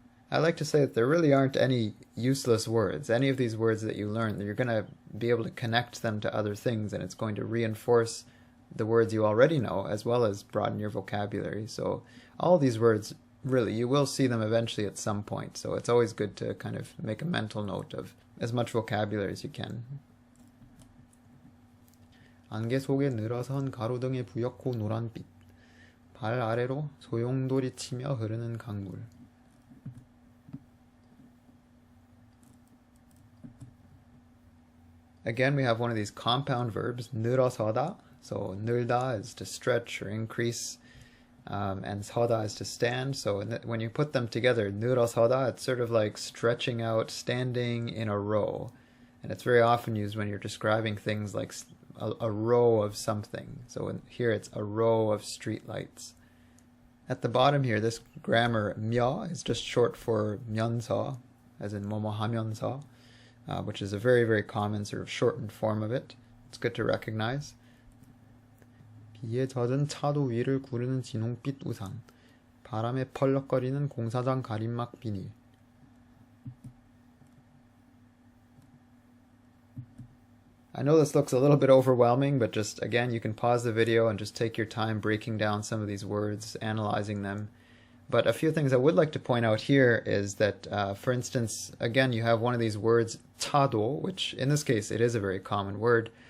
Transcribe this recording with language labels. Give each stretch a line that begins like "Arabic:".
English: I like to say that there really aren't any useless words. Any of these words that you learn, you're going to be able to connect them to other things, and it's going to reinforce the words you already know, as well as broaden your vocabulary. So all these words, really, you will see them eventually at some point. So it's always good to kind of make a mental note of as much vocabulary as you can.
Korean: 안개 속에 늘어선 가로등의 부옇고 노란빛. 발 아래로 소용돌이 치며 흐르는 강물.
English: Again, we have one of these compound verbs, 늘어서다. So 늘다 is to stretch or increase, and 서다 is to stand. So when you put them together, 늘어서다, it's sort of like stretching out, standing in a row. And it's very often used when you're describing things like a row of something. So here it's a row of street lights. At the bottom here, this grammar 며 is just short for 면서, as in
Korean: 뭐뭐 하면서,
English: which is a very, very common sort of shortened form of it. It's good to recognize.
Korean: 비에 젖은 차도 위를 구르는 진홍빛 우산, 바람에 펄럭거리는 공사장 가림막 비닐.
English: I know this looks a little bit overwhelming, but just again, you can pause the video and just take your time breaking down some of these words, analyzing them. But a few things I would like to point out here is that, for instance, again, you have one of these words, 차도, which in this case, it is a very common word.